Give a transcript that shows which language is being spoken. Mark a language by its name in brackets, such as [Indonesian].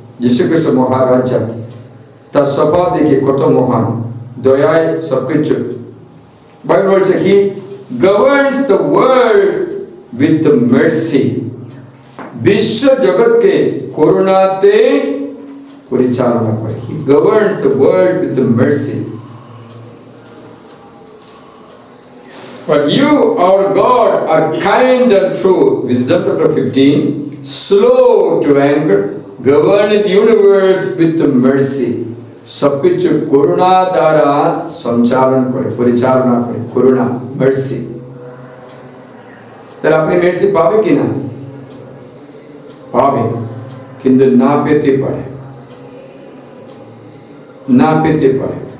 [Bangla] যীশু খ্রিস্ট মহারাজা, তার স্বভাব দেখে কত মহান, দয়ায় সবকিছু। বাইবেল বলছে কি, [English] governs the world with the mercy, [Bangla] বিশ্ব জগৎকে করুণাতে পরিচালনা করে। [English] He governs the world with the mercy. But you, our God, are kind and true. Wisdom chapter 15. Slow to anger, govern the universe with the mercy. [Bangla] সবকিছু করুণা দ্বারা সঞ্চালন করে, পরিচালনা করে, করুণা, মার্সি। তাহলে আপনি মার্সি পাবে কিনা? পাবে, কিন্তু না পেতে পারে, না পেতে পারে।